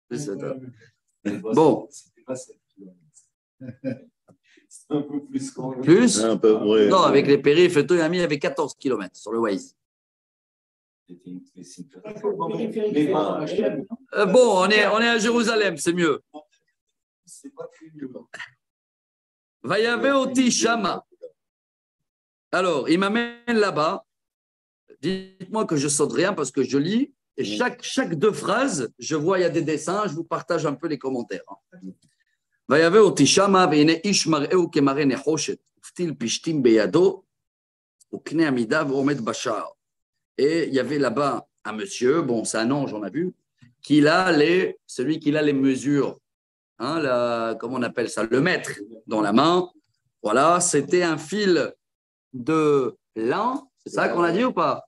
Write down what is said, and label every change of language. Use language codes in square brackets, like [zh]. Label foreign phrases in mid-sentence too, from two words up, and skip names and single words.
[fr] Bon. Un peu plus qu'on Plus un peu, ouais. Non, avec les périphes et tout, il a mis avec 14 km sur le Waze. Bon, on est à Jérusalem, c'est mieux. [he] ויבא אותי שמה. [fr] Alors, il m'amène là-bas. Dites-moi que je saute rien parce que je lis. Et chaque deux phrases, je vois, il y a des dessins, je vous partage un peu les commentaires. [he] ויבא אותי שמה, והנה איש מראהו כמראה נחושת, ופתיל פשתים בידו, וקנה עמידה ועומד בשער. [fr] Et il y avait là-bas un monsieur, bon, c'est un ange, on a vu, celui qui a les mesures, hein, comment on appelle ça, le mètre dans la main. Voilà, c'était un fil de lin, c'est ça qu'on a dit ou pas?